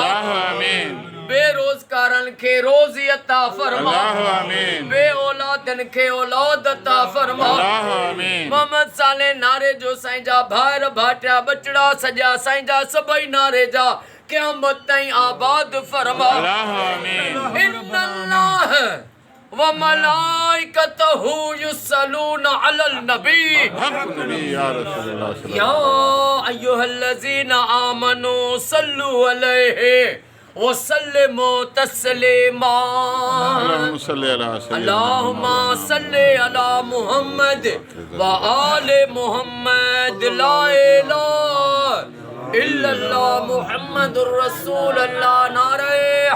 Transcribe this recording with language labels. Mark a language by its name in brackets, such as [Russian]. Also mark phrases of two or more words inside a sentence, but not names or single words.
[Sindhi] बेरोज़गारन के रोज़ी अता फरमा, बे औलादन के औलाद अता फरमा। मोहम्मद साले नारे जो साईं जा भाइर भाटिया बचड़ा सॼा साईं जा सभई नारे जा क़यामत ताईं आबाद फरमा। [Arabic] إن الله وملائكته يصلون على النبي يا أيها الذين آمنوا صلوا عليه وسلموا تسليما. اللهم صل على محمد وآل محمد. لا إله إلا الله محمد رسول الله.